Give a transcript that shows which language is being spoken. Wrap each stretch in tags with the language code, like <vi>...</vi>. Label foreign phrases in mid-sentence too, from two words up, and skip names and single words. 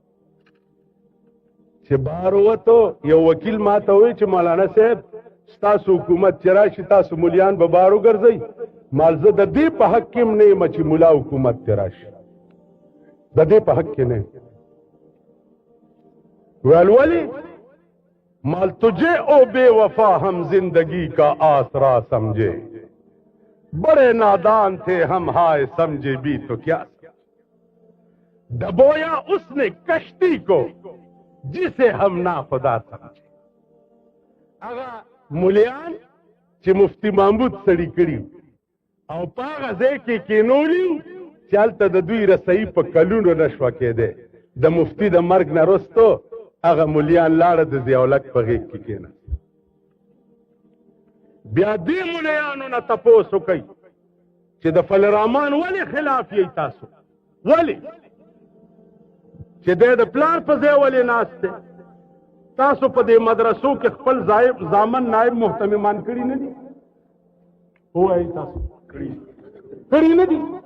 <ps>چې بار ووتو یو وکیل ما ته وایي چې مولانا صاحب ستاسو حکومت چې راشي تاسو مولیان به بار وګرځئ مال زه د دې په حق کې هم نه یم چې ملا حکومت ته راشي د دې په حق کې نه ویل ولې مال</ps> <ur>تجھے او بے وفا ہم زندگی کا آسرا سمجھے بڑے نادان تھے ہم ہائے سمجھے بھی تو کیا دبویا اس نے کشتی کو جسے ہم ناخدا سمجھے</ur> <ps>اگا مولیان چې مفتی محمود سړي کړي او پاغه ځای کې کینولي چې هلته د دوی رسایي په کلونو نشوه کېدی د مفتی د مرګ نه وروستو هغه مولیان لاړه د ضیاءالحق په غېږ کې کېناست بیا دې مولیانو نه تپوس وکئ چې د فل الرحمن ولې خلاف یې تاسو ولې چې دی د پلار په ځای ولې ناست دی تاسو په دې مدرسو کې خپل زامن نائب محتممان کړي نه دي ووایي تاسو کړي نه دي</ps>